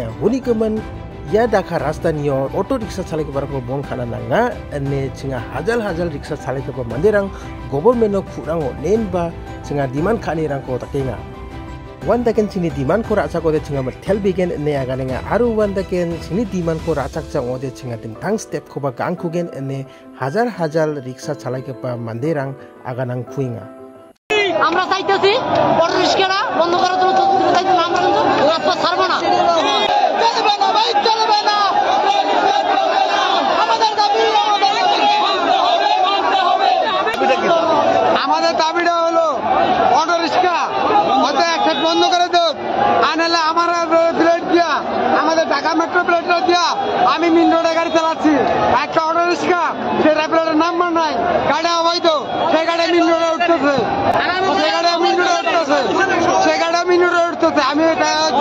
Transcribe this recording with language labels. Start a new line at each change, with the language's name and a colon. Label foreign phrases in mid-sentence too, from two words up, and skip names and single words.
Garo: Uni kemen ya Dhaka Rajdhanio auto riksa salai keparang ko bon kana nanga ane cenga hajal riksa salai kepa mandirang government no kurang o nenba cenga diman kani rang ko takenga. Wandaken sini diman ko raca ko de cenga mertel bigen ne aganenga aro wandaken sini diman ko racak jang ode cenga tang step ko ba gang kugen ane hajal riksa salai kepa mandirang aganang kuinga.
Bangla: আমরা চাইতেছি অটো রিক্সাটা বন্ধ করার জন্য আমরা কিন্তু রাস্তা ছাড়বো না। চলবে না ভাই, চলবে না। আমাদের দাবি আমাদের দাবিটা হলো অটো রিক্সা হয়তো একসাথে বন্ধ করে দেব, আনালে আমার প্লেট দিয়া আমাদের ঢাকা মেট্রো প্লেটটা দিয়া আমি
English: main road
Bangla: গাড়ি চালাচ্ছি, একটা অটো রিক্সা সেটা প্লেটের নাম্বার নাই, গাড়ি অবৈধ, সেই গাড়ি মেন রোডে উঠতেছে, আমি এটা